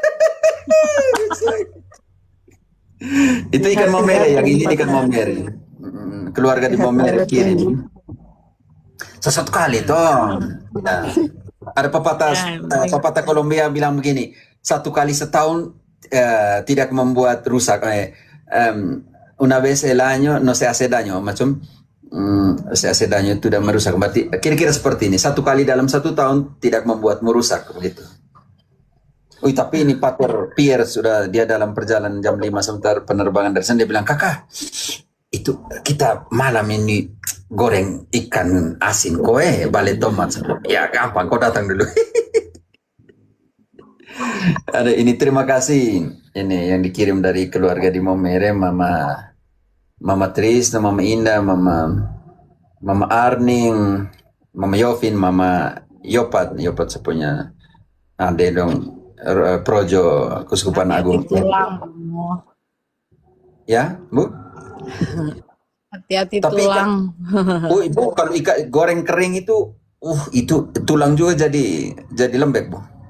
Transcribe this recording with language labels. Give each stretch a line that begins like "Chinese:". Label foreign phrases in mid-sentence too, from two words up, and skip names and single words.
Indonesian: Itu ikan momere, yang ini ikan momere. Keluarga di momere kirim. Sesat kali toh. Ya. Ada pepatah Kolombia bilang begini, 1 kali setahun tidak membuat rusak.
Spanish: Una vez el año no se hace daño, macam se hace daño
Indonesian: itu dan merusak. Berarti kira-kira seperti ini, 1 kali dalam 1 tahun tidak membuat merusak begitu. Tapi ini Pater Pierre sudah, dia dalam perjalanan jam 5 sebentar penerbangan dari sana, dia bilang, kakak, itu kita malam ini goreng ikan asin, koe balik tomat. Ya gampang, kau datang dulu. Ada ini, terima kasih. Ini yang dikirim dari keluarga di Momere, Mama Tris, Mama Indah, Mama Arning, Mama Yovin, Mama Yopat sepunya ade dong, Projo Kuskupan Agung. Ya, Bu? Hati-hati Tapi tulang. Ibu, kalau ikan goreng kering itu tulang juga jadi lembek, Bu.